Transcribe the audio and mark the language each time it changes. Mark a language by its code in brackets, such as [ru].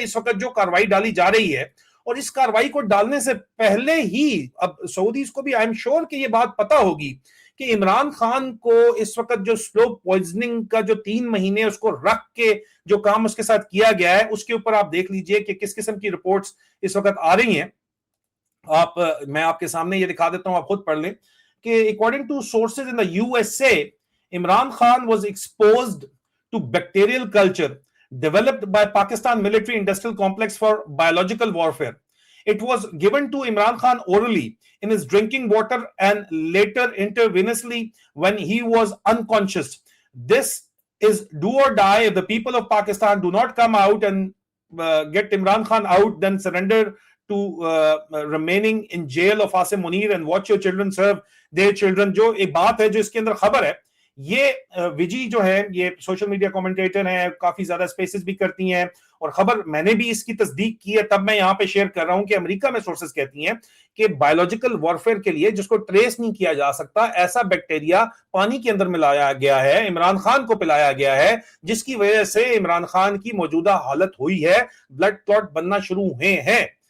[ur] اس وقت جو کاروائی ڈالی جا رہی ہے اور اس کاروائی کو ڈالنے سے پہلے ہی اب سعودیز کو بھی [en] I'm sure [ur] کہ یہ بات پتا ہوگی کہ عمران خان کو اس وقت جو سلو پوائزننگ کا جو 3 مہینے اس کو رکھ کے جو کام اس کے ساتھ کیا گیا ہے اس کے اوپر آپ دیکھ لیجئے کہ کس قسم کی رپورٹس اس وقت آ رہی ہیں. میں آپ کے سامنے یہ دکھا دیتا ہوں, آپ خود پڑھ لیں کہ [en] according to sources in the USA, Imran Khan was exposed to bacterial culture developed by Pakistan military industrial complex for biological warfare. It was given to Imran Khan orally in his drinking water and later intravenously when he was unconscious. This is do or die. If the people of Pakistan do not come out and get Imran Khan out, then surrender to remaining in jail of Asim Munir and watch your children serve their children. [ur] جو ایک بات ہے جو اس کے اندر خبر ہے, یہ وجی جو ہے یہ سوشل میڈیا کومنٹیٹر ہیں, کافی زیادہ سپیسز بھی کرتی ہیں اور خبر میں نے بھی اس کی تصدیق کی ہے, تب میں یہاں پہ شیئر کر رہا ہوں کہ امریکہ میں سورسز کہتی ہیں کہ بایولوجیکل وارفیئر کے لیے جس کو ٹریس نہیں کیا جا سکتا ایسا بیکٹیریا پانی کے اندر ملایا گیا ہے, عمران خان کو پلایا گیا ہے, جس کی وجہ سے عمران خان کی موجودہ حالت ہوئی ہے, بلڈ کلاٹ بننا شروع ہوئے ہیں.